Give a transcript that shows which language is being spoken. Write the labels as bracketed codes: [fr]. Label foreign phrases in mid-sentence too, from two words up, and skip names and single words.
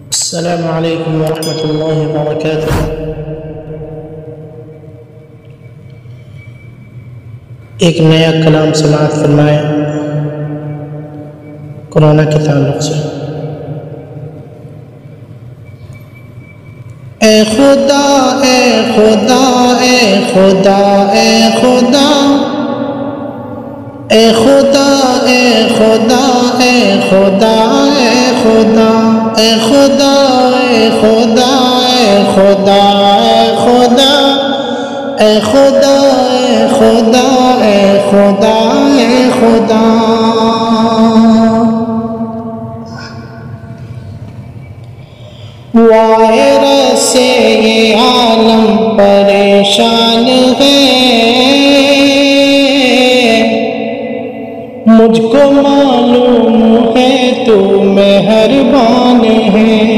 [ar] السلام علیکم ورحمۃ اللہ وبرکاتہ۔ [ur] ایک نیا کلام سماعت فرمائے کورونا کے تعلق سے۔ اے خدا اے خدا اے خدا اے خدا اے خدا اے خدا اے خدا اے خدا اے خدا اے خدا اے خدا اے خدا اے خدا اے خدا اے خدا وائرس سے یہ عالم پریشان ہے، مجھ کو معلوم ہے تو مہربان ہے۔